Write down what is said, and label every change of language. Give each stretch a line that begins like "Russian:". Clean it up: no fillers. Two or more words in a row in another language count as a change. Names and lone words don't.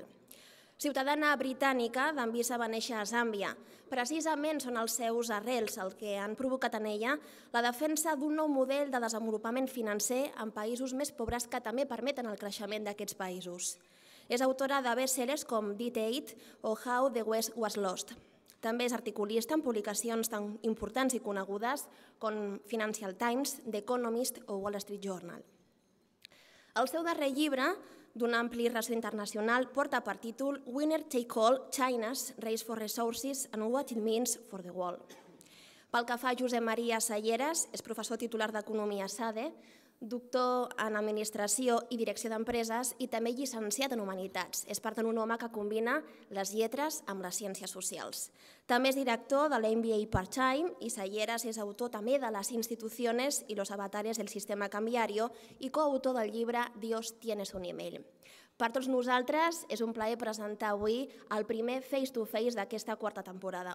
Catalan: Ciutadana britànica, Dambisa va néixer a Zàmbia. Precisament són els seus arrels el que han provocat en ella la defensa d'un nou model de desenvolupament financer en països més pobres que també permeten el creixement d'aquests països. És autora de best-sellers com Date o How the West Was Lost. També és articulista en publicacions tan importants i conegudes com Financial Times, The Economist o Wall Street Journal. El seu darrer llibre, d'una ampli ressò internacional, porta per títol Winner Take All, China's Race for Resources and What It Means for the World. Pel que fa a Josep Maria Salleras, és professor titular d'Economia a SADE, doctor en Administració i Direcció d'Empreses i també llicenciat en Humanitats. És, per tant, un home que combina les lletres amb les ciències socials. També és director de l'MBA Part-Time i Salleras és autor també de Les instituciones y los avatares del sistema cambiario i coautor del llibre Dios tienes un email. Per tots nosaltres és un plaer presentar avui el primer
English: face-to-face
Catalan: d'aquesta quarta temporada.